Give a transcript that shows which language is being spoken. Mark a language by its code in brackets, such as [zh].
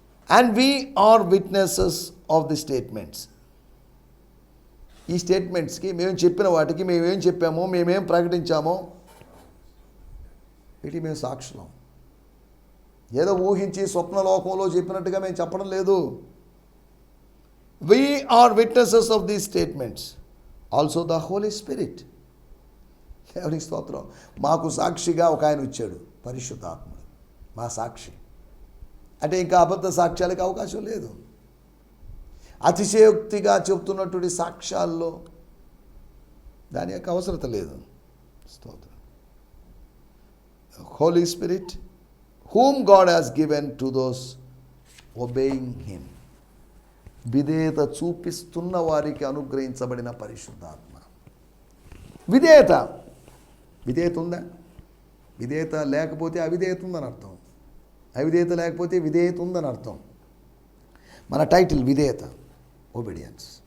[en] And we are witnesses of the statements. [te] ఈ స్టేట్మెంట్స్కి, మేము చెప్పిన వాటికి, మేమేం చెప్పామో, మేమేం ప్రకటించామో, వీటికి మేము సాక్షులం. ఏదో ఊహించి స్వప్నలోకంలో చెప్పినట్టుగా మేము చెప్పడం లేదు. [en] We are witnesses of these statements. Also the Holy Spirit. [te] దేవునికి స్తోత్రం. మాకు సాక్షిగా ఒక ఆయన ఇచ్చాడు, పరిశుద్ధాత్ముడు మా సాక్షి. అంటే ఇంకా అబద్ధ సాక్ష్యాలకు అవకాశం లేదు. అతిశయోక్తిగా చెప్తున్నటువంటి సాక్ష్యాల్లో దాని యొక్క అవసరత లేదు. స్తోత్రం. [en] Holy Spirit whom God has given to those obeying him. [te] విధేయత చూపిస్తున్న వారికి అనుగ్రహించబడిన పరిశుద్ధాత్మ. విధేయత ఉందా? విధేయత లేకపోతే అవిధేయత ఉందని అర్థం. అవిధేయత లేకపోతే విధేయత ఉందని అర్థం. మన టైటిల్ విధేయత, ఒబీడియన్స్.